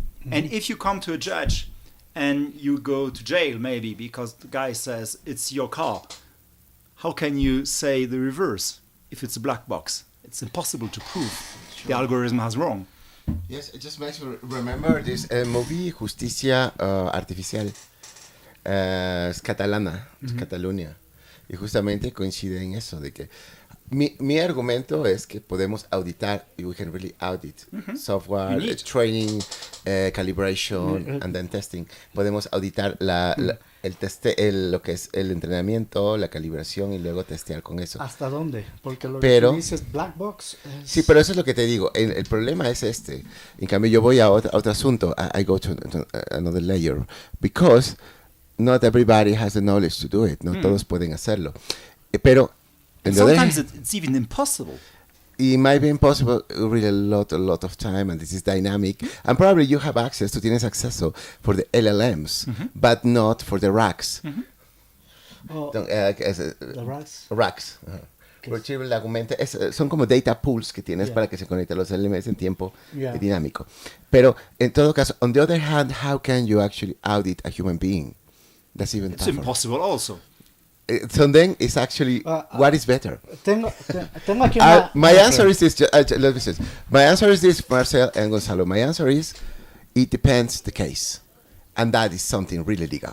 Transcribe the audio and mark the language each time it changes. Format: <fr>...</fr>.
<en>And if you come to a judge and you go to jail, maybe, because the guy says it's your car, how can you say the reverse if it's a black box? It's impossible to prove. Sure. The algorithm has wrong. Yes, it just makes me remember this movie, Justicia Artificial.</en> <es>Es catalana, es Cataluña. Y justamente coincide en eso, de que mi argumento es que podemos auditar,</es> <en>we can really audit software, training, calibration, and then testing.</en> <es>Podemos auditar lo que es el entrenamiento, la calibración y luego testear con eso. ¿Hasta dónde? Porque lo que dices black box es... Sí, pero eso es lo que te digo. El problema es este. En cambio, yo voy a otro asunto.</es> <en>I go to another layer. Because not everybody has the knowledge to do it.</en> <es>No todos pueden hacerlo. Pero</es> <en>sometimes it's even impossible. It might be impossible really a lot of time, and this is dynamic. And probably you have access,</en> <es>tú tienes acceso</es> <en>for the LLMs, but not for the racks. The racks? Racks.</en> <es>Porque el argumento son como data pools que tienes para que se conecten los LLMs en tiempo dinámico. Pero en todo caso,</es> <en>on the other hand, how can you actually audit a human being? That's even tougher. It's impossible also. So then it's actually what is better?</en> <es>Tengo aquí una...</es> <en>My answer is this. Let me say. My answer is this, Marcel and Gonzalo. My answer is it depends the case, and that is something really legal.</en>